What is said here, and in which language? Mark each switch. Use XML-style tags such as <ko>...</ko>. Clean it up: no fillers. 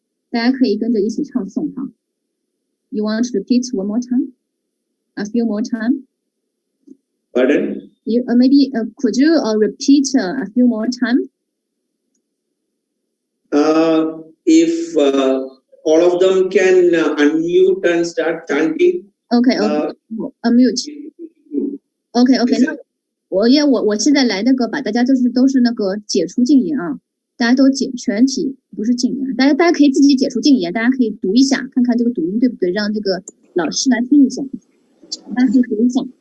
<zh>大家可以跟着一起唱诵哈。</zh> <en>You want to repeat one more time? A few more time? Pardon? You maybe could you repeat a few more time? If all of them can unmute and start chanting. Okay, unmute.</en> <zh>Okay, 那我现在来那个把大家都是那个解除禁言啊，大家都全体不是禁言，大家可以自己解除禁言，大家可以读一下，看看这个读音对不对，让这个老师来听一下，大家可以读一下。</zh>